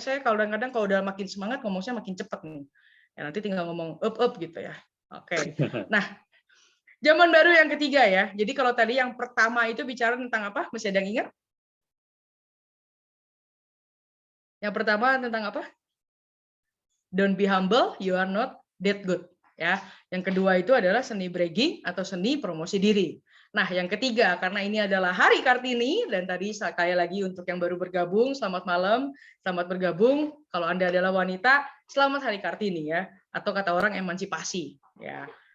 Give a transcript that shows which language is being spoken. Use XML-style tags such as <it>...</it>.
<id>Saya kadang-kadang kalau udah makin semangat ngomongnya makin cepet nih. Ya, nanti tinggal ngomong up gitu ya. Oke. Nah, zaman baru yang ketiga ya. Jadi kalau tadi yang pertama itu bicara tentang apa? Masih ada yang ingat? Yang pertama tentang apa?</id> <en>Don't be humble, you are not that good.</en> <id>Ya. Yang kedua itu adalah seni bragging atau seni promosi diri. Nah, yang ketiga, karena ini adalah Hari Kartini, dan tadi sekali lagi untuk yang baru bergabung, selamat malam, selamat bergabung. Kalau Anda adalah wanita, selamat Hari Kartini ya, atau kata orang emansipasi. Ya.</id>